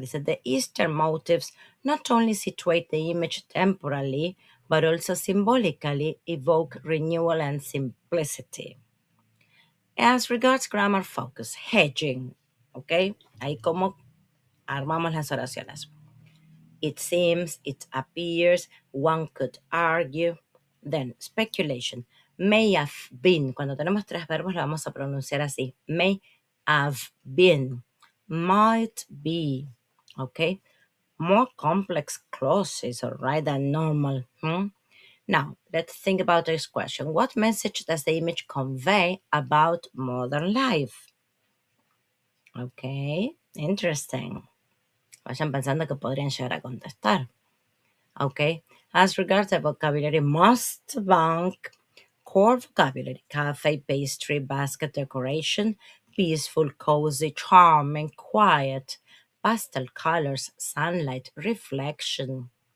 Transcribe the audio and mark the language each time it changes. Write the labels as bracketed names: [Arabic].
[English] Dice, the Easter motifs not only situate the image temporally, but also symbolically evoke renewal and simplicity. As regards grammar focus, hedging, ¿ok? [Spanish] Ahí como armamos las oraciones. [English] It seems, it appears, one could argue. Then, speculation. May have been. [Spanish] Cuando tenemos tres verbos lo vamos a pronunciar así. [English] May have been. Might be. Okay? More complex clauses, all right, than normal. Now, let's think about this question. What message does the image convey about modern life? Okay, interesting. [Spanish] Vayan pensando que podrían llegar a contestar. [English] Okay, as regards the vocabulary, must bank, core vocabulary, cafe, pastry, basket decoration, peaceful, cozy, charming, quiet, pastel colors, sunlight, reflection.